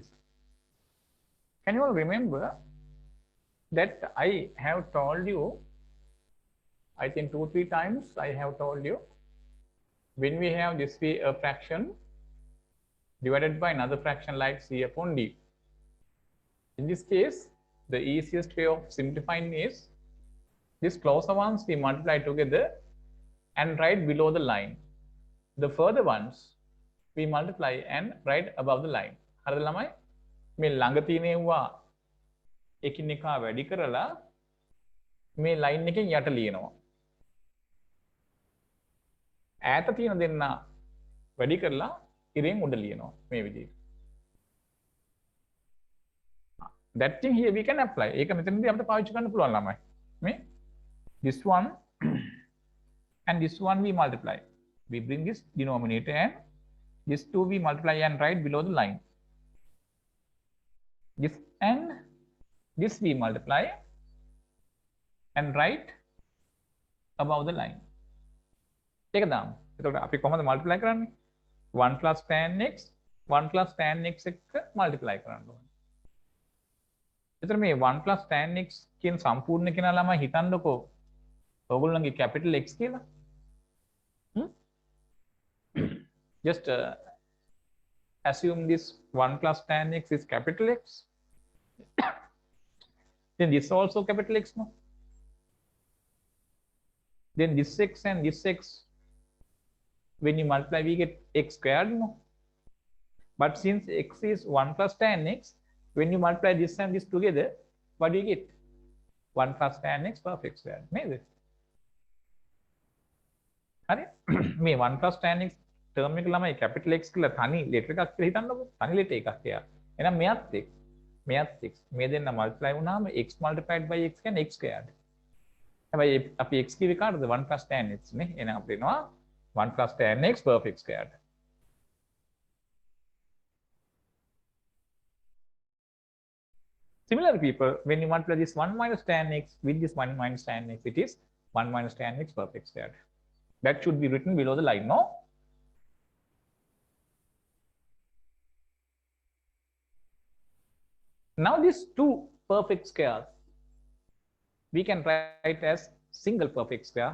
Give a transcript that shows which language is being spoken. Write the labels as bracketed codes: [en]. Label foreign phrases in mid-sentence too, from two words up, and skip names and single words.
[en] Can you all remember that I have told you, I think 2-3 times I have told you, when we have this way a fraction divided by another fraction like c upon d. In this case, the easiest way of simplifying is this closer ones we multiply together and write below the line. The further ones we multiply and write above the line. [si] හරිද ළමයි? මේ ළඟ තියෙනවා එකිනෙකා වැඩි කරලා මේ line එකෙන් යට ලියනවා. ඈත තියෙන දෙන්න වැඩි කරලා ඉරෙන් උඩ ලියනවා මේ විදිහට. [en] That thing here we can apply. [si] ඒක මෙතනදී අපිට පාවිච්චි කරන්න පුළුවන් ළමයි. [en] මේ this one and this one we multiply. We bring this denominator and this two we multiply and write below the line. This and this we multiply and write above the line. [si] ඒක දාමු. එතකොට අපි කොහොමද multiply කරන්නේ? [en] 1 plus tan x 1 plus tan x [si] එක්ක multiply කරන්න ඕනේ. එතකොට මේ [en] 1 plus tan x [si] කියන සම්පූර්ණ කෙනා ළමයි හිතන්නකෝ ඔයගොල්ලන්ගේ capital X කියලා. [en] Just assume this 1 plus tan x is capital X. Then this also capital X, no? Then this x and this x, when you multiply, we get x squared, no? But since x is 1 plus tan x, when you multiply this and this together, what do you get? 1 plus tan x perfect squared. Maybe. [si] හරි මේ [en] 1 plus tan x term [si] එක ළමයි capital X කියලා තනි letter එකක් කියලා හිතන්නකෝ. තනි letter එකක් එයා. එහෙනම් මෙයත් x මෙයත් x මේ දෙන්න multiply වුණාම [en] x multiplied by x [si] කියන්නේ x squared. හැබැයි අපි x කිව්වේ කාටද [en] 1 plus tan x [si] නේ. එහෙනම් අපිට එනවා [en] 1 plus tan x perfect squared. Similarly, people, when you multiply this 1 minus tan x with this 1 minus tan x, it is 1 minus tan x perfect squared. That should be written below the line, no? Now these two perfect squares, we can write as single perfect square.